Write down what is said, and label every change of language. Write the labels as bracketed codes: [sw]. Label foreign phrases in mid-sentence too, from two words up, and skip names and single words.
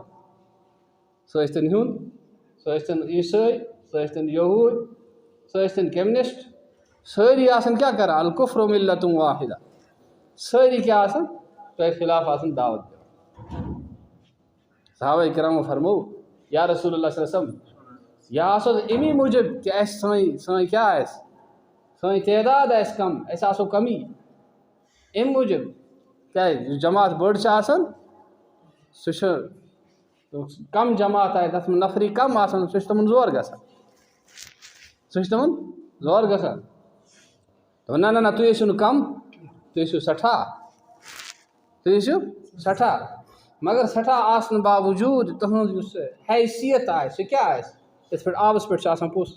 [ks] سُہ ٲسۍتن ہیوٚنٛد سُہ ٲسۍتن عیٖسٲے سُہ ٲسۍتن یہوٗدۍ سُہ ٲسۍتن کمیونسٹ سٲری آسان کیٛاہ کران [ar] الکفر ملۃ واحدہ. [ks] سٲری کیٛاہ آسان تۄہہِ خلاف آسان دعوت دِوان. صحابہ کرامو فرمو یا رسول اللہ [ar] صلی اللہ علیہ وسلم [ks] یہِ آسو امی موٗجوٗب کہ اَسہِ سٲنۍ کیٛاہ آسہِ سٲنۍ تعداد آسہِ کَم أسۍ آسو کمی اَمہِ موٗجوٗب کیٛازِ یُس جماعت بٔڑ چھِ آسان سُہ چھُ کَم جماعت آسہِ تَتھ منٛز نفری کَم آسان سُہ چھُ تِمَن زور گژھان دوٚپُن نہ تُہۍ ٲسِو نہٕ کَم تُہۍ ٲسِو سٮ۪ٹھاہ مگر سٮ۪ٹھاہ آسنہٕ باوجوٗد تُہُنٛد یُس حیثیت آسہِ سُہ کیٛاہ آسہِ یِتھ پٲٹھۍ آبَس پٮ۪ٹھ چھُ آسان پوٚژھ